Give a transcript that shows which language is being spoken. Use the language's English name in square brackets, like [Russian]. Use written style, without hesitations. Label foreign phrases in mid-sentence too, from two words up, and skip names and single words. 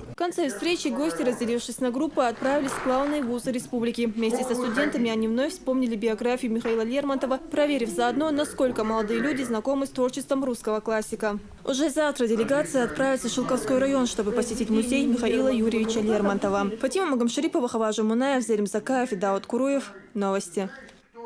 [Russian] В конце встречи гости, разделившись на группы, отправились в главные вузы республики. Вместе со студентами они вновь вспомнили биографию Михаила Лермонтова, проверив заодно, насколько молодые люди знакомы с творчеством русского классика. Уже завтра делегация отправится в Шелковской район, чтобы посетить музей Михаила Юрьевича Лермонтова. Фатима Магомшарипова, Хаважа Мунаев, Зелим Закаев и Дауд Куруев. Новости.